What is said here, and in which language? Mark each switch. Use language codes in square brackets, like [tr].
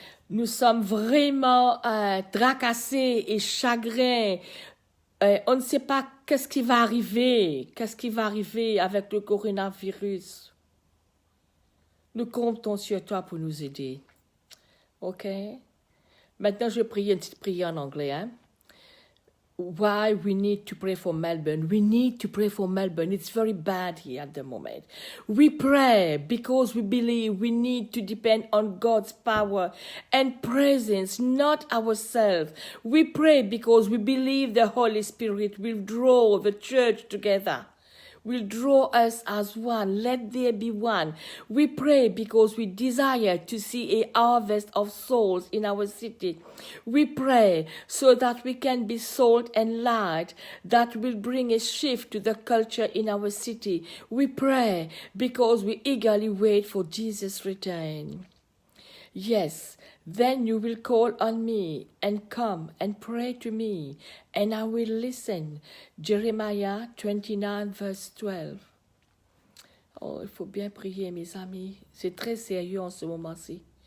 [fr] Nous sommes vraiment tracassés et chagrins. On ne sait pas qu'est-ce qui va arriver avec le coronavirus. Nous comptons sur toi pour nous aider. OK? Maintenant, je vais prier une petite prière en anglais, hein? [en] Why we need to pray for Melbourne. We need to pray for Melbourne. It's very bad here at the moment. We pray because we believe we need to depend on God's power and presence, not ourselves. We pray because we believe the Holy Spirit will draw the church together. Will draw us as one. Let there be one. We pray because we desire to see a harvest of souls in our city. We pray so that we can be salt and light that will bring a shift to the culture in our city. We pray because we eagerly wait for Jesus' return. Yes, Then you will call on me and come and pray to me, and I will listen. Jeremiah 29, verse 12. [fr] Oh, il faut bien prier, mes amis. C'est très sérieux en ce moment-ci.